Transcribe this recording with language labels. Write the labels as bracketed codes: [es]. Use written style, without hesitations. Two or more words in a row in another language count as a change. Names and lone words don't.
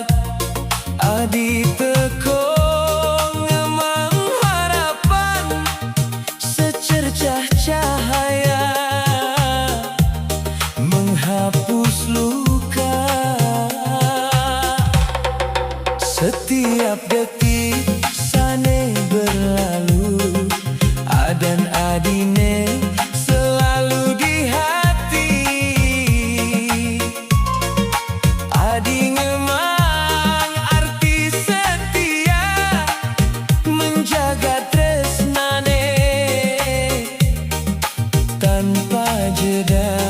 [ban] Adi teko ngemang [id] harapan secercah cahaya menghapus luka. Setiap detik sane berlalu [ban] adan adine [id] selalu di hati. [ban] Adi ngemang [id] arti setia menjaga tresnane tanpa jeda.